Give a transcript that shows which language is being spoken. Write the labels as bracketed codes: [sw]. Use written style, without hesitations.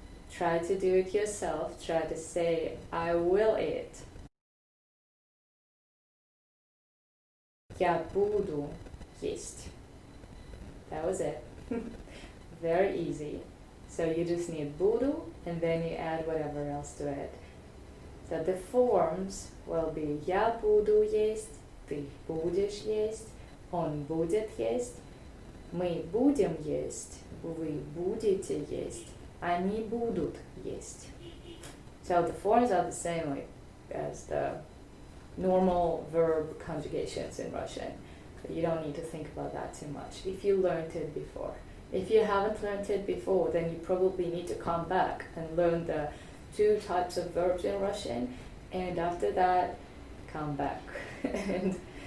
[en] Try to do it yourself. Try to say I will eat. [ru] Я буду есть. [en] That was it. Very easy. So you just need буду and then you add whatever else to it. So the forms will be [ru] я буду есть, ты будешь есть, он будет есть, мы будем есть, вы будете есть, они будут есть. [en] So the forms are the same like as the normal verb conjugations in Russian. You don't need to think about that too much if you learned it before. If you haven't learned it before, then you probably need to come back and learn the 2 types of verbs in Russian, and after that, come back and